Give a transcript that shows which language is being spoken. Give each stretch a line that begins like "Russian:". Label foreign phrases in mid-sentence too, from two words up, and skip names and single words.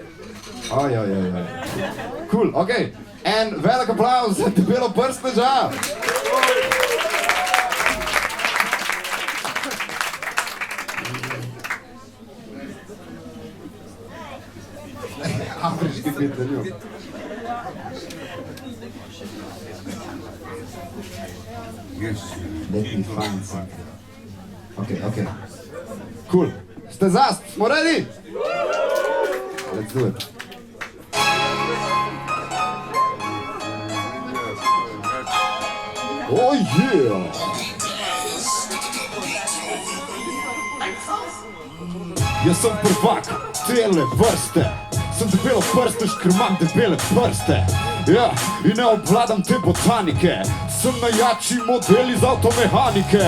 English: Cool, ok.
Slovenian: En velik aplauz za debelo prstneža. Afriški intervju.
English: Let me find something. Ok. Cool.
Slovenian: Ste zast? Smo ready?
English: Let's do it. Oh yeah!
Slovenian: Jaz sem prvak cele vrste. Sem debelo prstnež, ker imam debele prste. Ja, in ne obvladam te botanike. Sem najjači model iz avtomehanike.